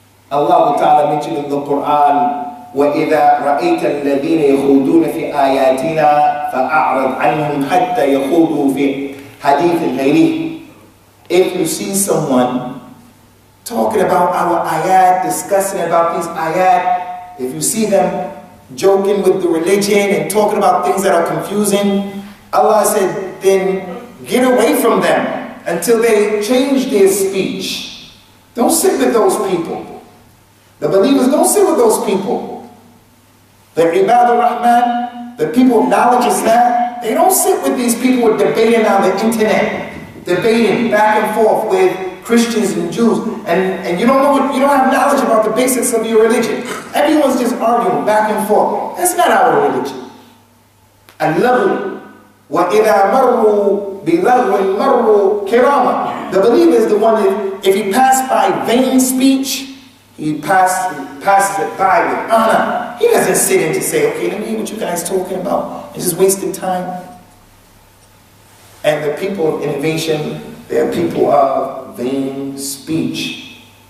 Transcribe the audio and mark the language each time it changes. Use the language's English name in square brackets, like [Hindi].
[English] Allah Ta'ala mentioned in the Quran, [Arabic] وَإِذَا رَأَيْتَ الَّذِينَ يَخُوضُونَ فِي آيَاتِنَا فَأَعْرَضْ عَنْهُمْ حَتَّى يَخُوضُوا فِي حَدِيثٍ غَيْرِهِ. [English] If you see someone talking about our ayat, discussing about these ayat, if you see them joking with the religion and talking about things that are confusing, Allah said, then get away from them until they change their speech. Don't sit with those people. The believers, don't sit with those people. The Ibad al-Rahman, the people of knowledge, Islam, they don't sit with these people who are debating on the internet, debating back and forth with Christians and Jews, and you don't know what, you don't have knowledge about the basics of your religion. Everyone's just arguing back and forth. That's not our religion. [Arabic] Al-Lahu وَإِذَا مَرُّوا بِلَغْوٍ مَرُّوا كِرَامًا. [English] The believer is the one that, if he passed by vain speech, he passes it by with honor. He doesn't sit in to say, okay, let me hear what you guys talking about. It's just wasting time. And the people of innovation, they are people of vain speech.